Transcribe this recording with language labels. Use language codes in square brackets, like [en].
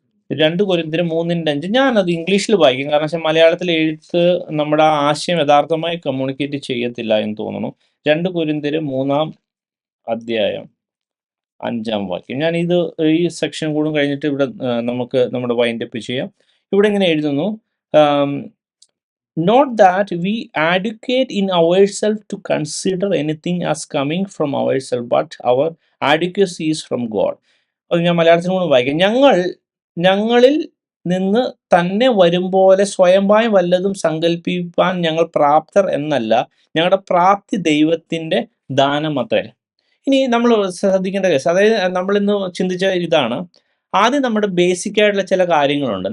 [ml] 2 കൊരിന്ത്യർ 3:5. ഞാനത് ഇംഗ്ലീഷിൽ വായിക്കും, കാരണം വെച്ചാൽ മലയാളത്തിൽ എഴുത്ത് നമ്മുടെ ആ ആശയം യഥാർത്ഥമായി കമ്മ്യൂണിക്കേറ്റ് ചെയ്യത്തില്ല എന്ന് തോന്നുന്നു. 2 കൊരിന്ത്യർ 3-ാം അധ്യായം 5-ാം വാക്യം. ഞാൻ ഈ സെക്ഷൻ കൂടും കഴിഞ്ഞിട്ട് ഇവിടെ നമുക്ക് നമ്മുടെ വൈൻഡ് അപ്പ് ചെയ്യാം. [en] ഇവിടെ ഇങ്ങനെ എഴുതുന്നു, not that we adequate in ourselves to consider anything as coming from ourselves, but our adequacy is from God. [ml] അത് ഞാൻ മലയാളത്തിൽ കൂടെ വായിക്കാം. ഞങ്ങളിൽ നിന്ന് തന്നെ വരും പോലെ സ്വയമായി വല്ലതും സങ്കല്പിപ്പാൻ ഞങ്ങൾ പ്രാപ്തർ എന്നല്ല, ഞങ്ങളുടെ പ്രാപ്തി ദൈവത്തിന്റെ ദാനമത്രേ. ഇനി നമ്മൾ ശ്രദ്ധിക്കേണ്ട കേസ്, അതായത് നമ്മളിന്ന് ചിന്തിച്ച ഇതാണ്, ആദ്യം നമ്മുടെ ബേസിക് ആയിട്ടുള്ള ചില കാര്യങ്ങളുണ്ട്.